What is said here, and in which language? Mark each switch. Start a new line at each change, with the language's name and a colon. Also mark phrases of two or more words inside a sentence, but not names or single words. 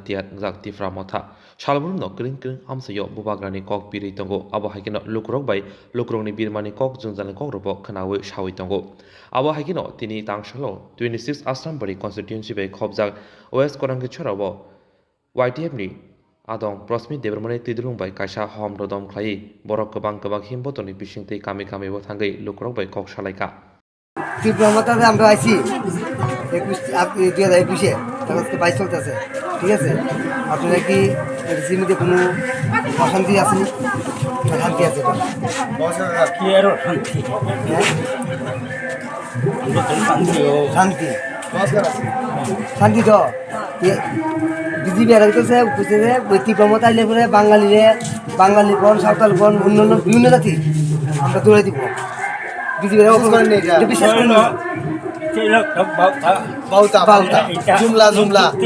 Kok Borok: tiat ngak Tipra motha Salburum no kring amsayo Bubagrani kok piri tongo abo haikino lukrok bai lukrokni birmani kok jungjalani kok robo khanawe shawi tongo abo haikino tini tangsalo 26 Assam bari constituency bai khobjak West Korangi chorabo YTF ni Adong prosmi debermane tidrung bai kaisa hom rodom khlai borok kebang himbotoni bisingtei kami bo thangai lukrok bai kok salaika
Bangla: Tipra মতাতে আমরা আইছি 2021 আজকে 22 চলতেছে ঠিক আছে আপনারা কি জিমিতে কোনো অশান্তি আছে শান্তি আছে কি আর শান্তি শান্তি শান্তি তো বিজেপি আর তো সে বুঝতে যে তীব্র মত আইলে পরে বাঙালি গণ সাঁওতাল গণ অন্যান্য বিভিন্ন জাতি আমরা দৌড়ে দিব বিজেপি বিশেষ করে না বাউতা জুমলা